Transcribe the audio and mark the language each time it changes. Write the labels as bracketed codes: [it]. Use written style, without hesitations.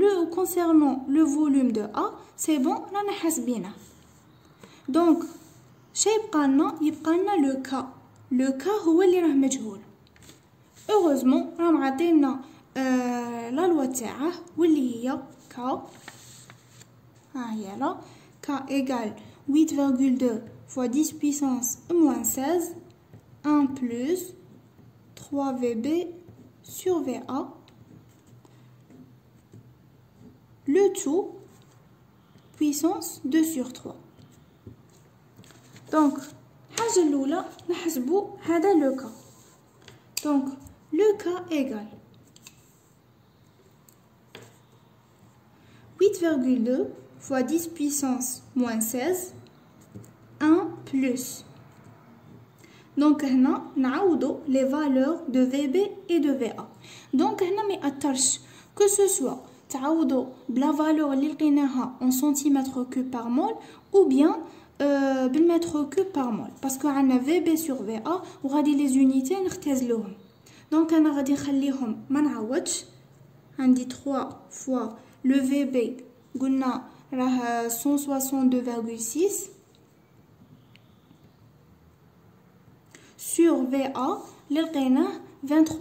[fr] Concernant le volume de A, c'est bon, [ar] رانا حاسبينه. Donc شي يبقى لنا [fr] لو كا. [ar] لو كا هو اللي راه مجهول. heureusement راهم عاطينا لا لوا تاعه واللي هي كا. ها هي [fr] لا كا égale 8,2 fois 10 puissance moins 16 1 plus 3 VB sur VA, le tout puissance 2 sur 3. [ar] Donc الحاجة الأولى نحسبوا هذا لو كا. [fr] Donc le cas égale 8,2 fois 10 puissance moins 16 1 plus. Donc [ar] هنا نعوضوا [fr] les valeurs de VB et de VA. Donc [ar] هنا ما يأثرش [fr] que ce soit [ar] تعوضوا بلا [fr] valeur [ar] اللي لقيناها [fr] en centimètres cube par mol ou bien [ar] بالمتر كوب [fr] par mol parce que عندنا VB sur VA وغادي les unités نختزلوهم. [ar] Donc انا غادي نخليهم ما نعوضش. عندي 3 [fr] fois le VB [ar] قلنا راه 162,6 sur VA اللي لقيناه 23,6.